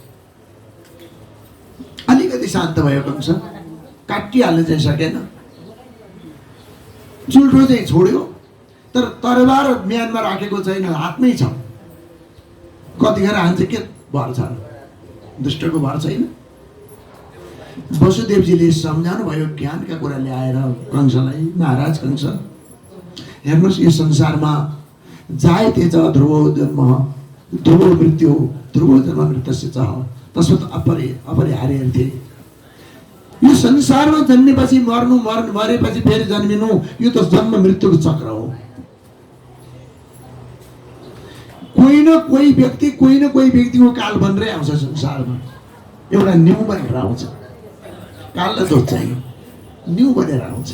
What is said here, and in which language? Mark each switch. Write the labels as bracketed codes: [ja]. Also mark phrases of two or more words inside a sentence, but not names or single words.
[ne] अलिकति शान्त भयो कंस, काटिहाल्न चाहिँ सकेन, चुल्ठो चाहिँ छोड्यो, तर तरबार म्यानमा राखेको छैन, हातमै छ। कतिखेर हान्छ के भर छ, दुष्टको भर छैन। वसुदेवजीले सम्झाउनु भयो ज्ञानका कुरा ल्याएर कंसलाई, महाराज कंस हेर्नुहोस्, यो संसारमा [sa] जायते च ध्रुवो जन्म ध्रुवो मृत्यु, ध्रुवो जन्म मृत्युस्य च तस्मात् अपरिहार्यते। [ne] यो संसारमा जन्मेपछि मर्नु, मरेपछि फेरि जन्मिनु, यो त जन्म मृत्युको चक्र हो। कोही न कोही व्यक्तिको काल बनेरै आउँछ संसारमा। एउटा न्यू बनेर आउँछ, काललाई दोष चाहियो, न्यू बनेर आउँछ।